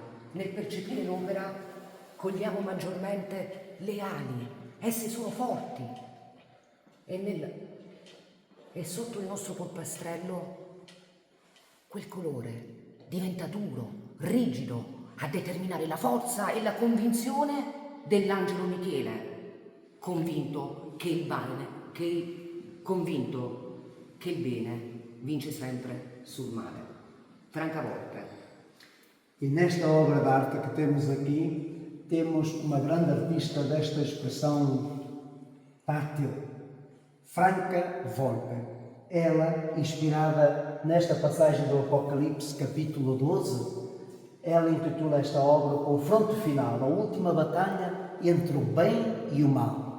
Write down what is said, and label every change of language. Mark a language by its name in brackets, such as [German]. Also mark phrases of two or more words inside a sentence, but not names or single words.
[Italian] Nel percepire l'opera cogliamo maggiormente le ali, esse sono forti e sotto il nostro polpastrello quel colore diventa duro, rigido, a determinare la forza e la convinzione dell'angelo Michele, convinto che il bene vince sempre sul male. [Portuguese] Franca Volpe. E nesta obra de arte que temos aqui, temos uma grande artista desta expressão tátil, Franca Volpe. Ela, inspirada nesta passagem do Apocalipse, capítulo 12, ela intitula esta obra o confronto final, a última batalha entre o bem e o mal.